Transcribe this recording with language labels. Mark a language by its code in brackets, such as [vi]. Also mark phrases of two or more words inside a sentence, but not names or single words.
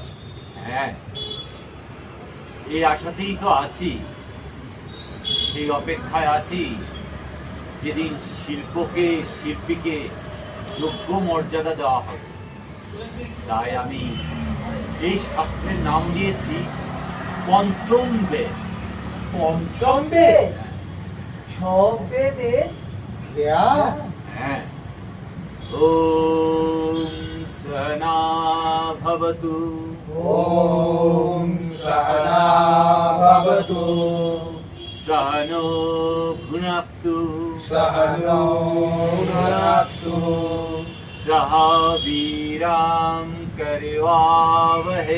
[bn] হ্যাঁ, এই আশাতেই তো আছি, সেই অপেক্ষায় আছি যেদিন শিল্পীকে যোগ্য মর্যাদা দেওয়া হবে। তাই আমি এই শাস্ত্রের নাম দিয়েছি পঞ্চম বেদ। পঞ্চম বেদ? সব বেদে জ্ঞান? হ্যাঁ, [sa] भवतु ॐ सहना भवतु सहनो भुनक्तु सह नो भुनक्तु सह वीरां करवावहै